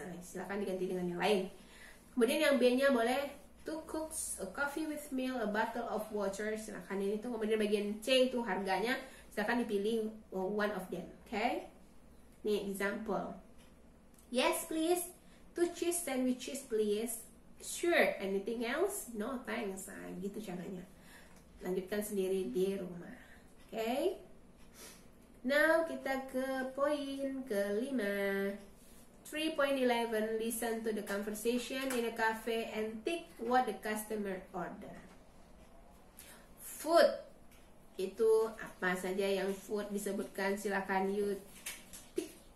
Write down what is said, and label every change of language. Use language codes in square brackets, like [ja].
[id] Nah, silakan diganti dengan yang lain. Kemudian yang B-nya boleh [en] 2 cooks, a coffee with milk, a bottle of water. [id] Silakan ini tuh. Kemudian bagian C itu harganya, silakan dipilih [en] one of them. [id] Okay? Nih, example. [en] Yes, please. 2 cheese sandwiches, please. Sure. Anything else? No, thanks. [id] Nah, gitu caranya. Lanjutkan sendiri di rumah. Okay? Now, kita ke poin ke-5. [en] 3.11, listen to the conversation in a cafe and think what the customer order. Food. [id] Itu apa saja yang food disebutkan, silakan you tick.